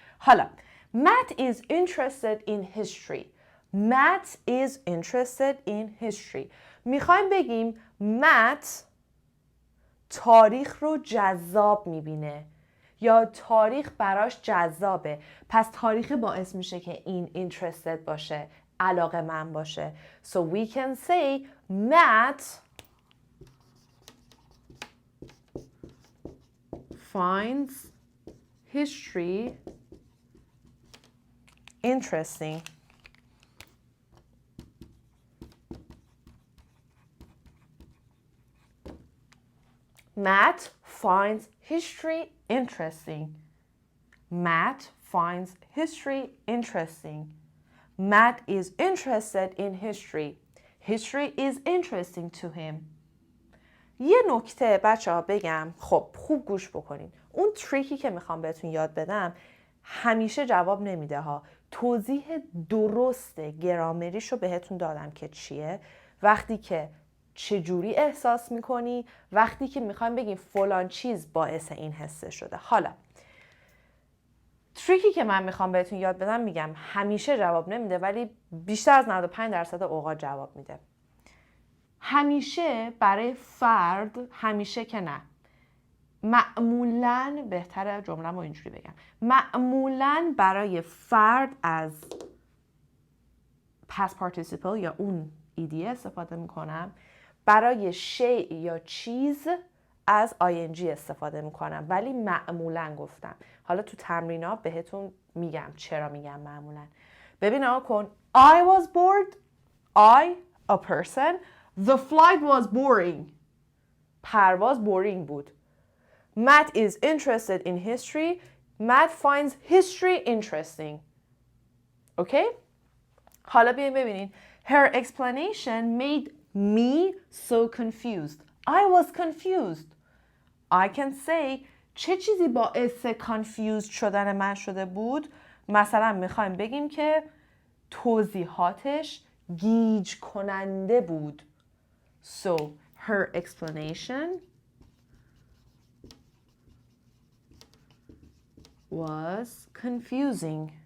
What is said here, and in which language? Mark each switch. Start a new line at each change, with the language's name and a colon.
Persian: حالا
English: Matt is interested in history. Matt is interested in history.
Persian: میخوایم بگیم Matt تاریخ رو جذاب میبینه یا تاریخ براش جذابه. پس تاریخ باعث میشه که این interested باشه، علاقه‌مند باشه.
English: So we can say Matt finds history interesting. Matt finds history interesting. Matt finds history interesting. Matt is interested in history. History is interesting to him.
Persian: یه نکته بچه‌ها بگم، خب خوب گوش بکنین. اون تریکی که میخوام بهتون یاد بدم همیشه جواب نمیده ها. توضیح درست گرامریش رو بهتون دادم که چیه. وقتی که چجوری احساس میکنی، وقتی که میخوایم بگیم فلان چیز باعث این حسه شده. حالا تریکی که من میخوام بهتون یاد بدم میگم همیشه جواب نمیده، ولی بیشتر از 95% اوقات جواب میده. همیشه برای فرد، همیشه که نه، معمولاً بهتره جمله‌مو اینجوری بگم، معمولاً برای فرد از past participle یا اون ed استفاده میکنم، برای شیء یا چیز از ing استفاده میکنم، ولی معمولاً گفتم. حالا تو تمرینا بهتون میگم چرا میگم معمولاً. ببین آقا کن
English: I was bored. I a person. The flight was boring.
Persian: پرواز boring بود.
English: Matt is interested in history. Matt finds history interesting. Okay?
Persian: حالا بیاین ببینین.
English: Her explanation made me so confused. I was confused. I can say
Persian: چه چیزی باعث confused شدن من شده بود؟ مثلا میخوایم بگیم که توضیحاتش گیج کننده بود.
English: So her explanation was confusing.